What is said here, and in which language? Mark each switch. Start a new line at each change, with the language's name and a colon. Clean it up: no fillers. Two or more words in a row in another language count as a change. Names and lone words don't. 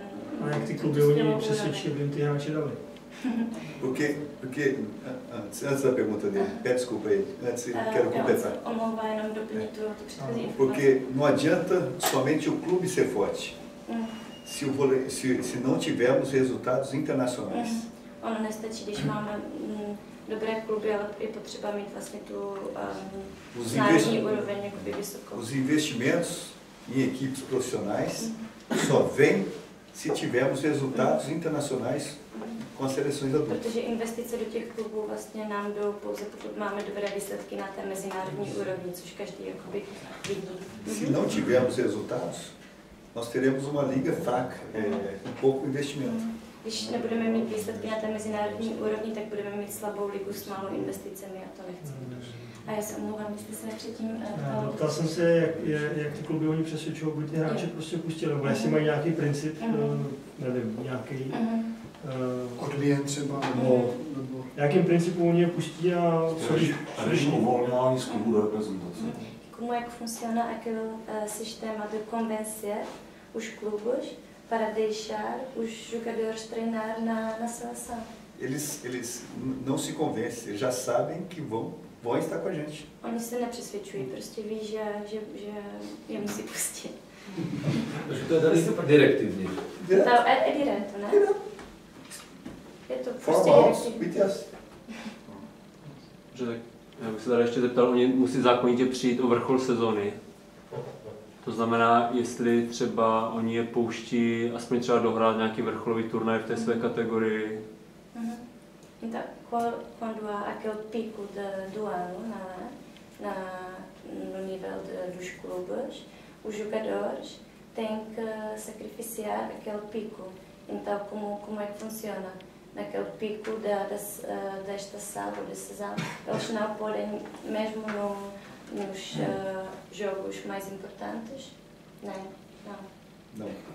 Czech: A jak ty kluby oni přesvědčí, aby jim ty hráči dali?
Portuguese: Porque antes da pergunta dele, pede desculpa aí, antes quero completar. Porque não adianta somente o clube ser forte, se não tivermos resultados internacionais.
Czech: Ono nestačí, když máme dobré kluby, ale je potřeba mít vlastně tu národní úroveň jakoby vysokou.
Portuguese: Os investimentos em equipes profissionais só vêm se tivermos resultados internacionais com as seleções adultas.
Czech: Protože investice do těch klubů vlastně nám jdou pouze, pokud máme dobré výsledky na té mezinárodní úrovni, což každý jakoby vidí.
Portuguese: Se não tivermos resultados, nós teremos uma liga fraca, com pouco investimento.
Czech: Když nebudeme mít výsledky na té mezinárodní úrovni, tak budeme mít slabou ligu s malou investicemi a to nechceme. A já se omlouvám, jestli se předtím ptal jsem se, jak ty kluby oni přesvědčují, aby ty hráče prostě pustili, nebo jestli mají nějaký princip, nevím, nějaký... Odběn třeba, nebo... Jakým principu oni je pustí a... Režim uvolňování z klubu do reprezentace.
Portuguese: Como é que funciona aquele sistema de convencer os clubes para deixar os jogadores treinar na seleção? Eles não se convencem, eles já sabem que vão estar com a gente.
Czech: Oni se nepřesvědčují, prostě ví, že je musí pustit. Takže to je tady direktivně. To je direto, ne? Je to prostě direktivní. Já bych se tady ještě zeptal, oni musí zákonitě přijít o vrchol sezóny. To znamená, jestli třeba oni je pouští aspoň třeba dohrát nějaký vrcholový turnaj v té své kategorii.
Portuguese: Então, quando há aquele pico do ano, no nível dos clubes, os jogadores têm que sacrificar aquele pico. Então, como é que funciona? Naquele pico da estação ou da sessão, eles não podem, mesmo nos jogos mais importantes, não.